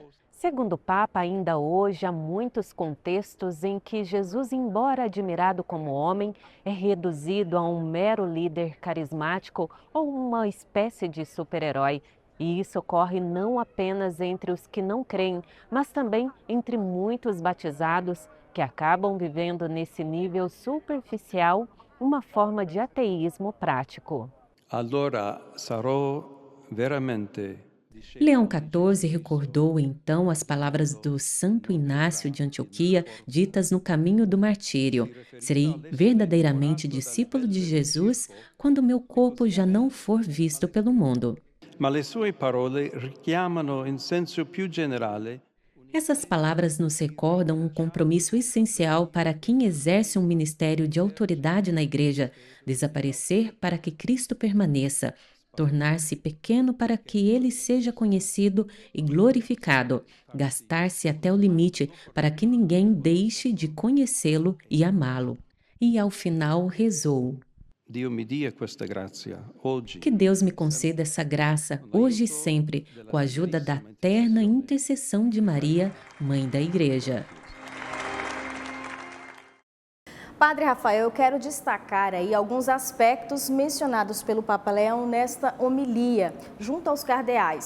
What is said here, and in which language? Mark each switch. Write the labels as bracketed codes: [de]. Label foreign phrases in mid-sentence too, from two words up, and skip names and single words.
[pt] Segundo o Papa, ainda hoje há muitos contextos em que Jesus, embora admirado como homem, é reduzido a um mero líder carismático ou uma espécie de super-herói. E isso ocorre não apenas entre os que não creem, mas também entre muitos batizados que acabam vivendo nesse nível superficial uma forma de ateísmo prático. [it] allora sarò veramente. [pt] Leão XIV recordou então as palavras do Santo Inácio de Antioquia, ditas no caminho do martírio: "Serei verdadeiramente discípulo de Jesus quando meu corpo já não for visto pelo mundo." [it] Ma le sue parole richiamano in senso più generale. [pt] Essas palavras nos recordam um compromisso essencial para quem exerce um ministério de autoridade na Igreja: desaparecer para que Cristo permaneça, tornar-se pequeno para que Ele seja conhecido e glorificado, gastar-se até o limite para que ninguém deixe de conhecê-lo e amá-lo. E ao final rezou: [it] Dio mi dia questa grazia, oggi. [pt] Que Deus me conceda essa graça, hoje e sempre, com a ajuda da terna intercessão de Maria, Mãe da Igreja. Padre Rafael, eu quero destacar aí alguns aspectos mencionados pelo Papa Leão nesta homilia, junto aos cardeais.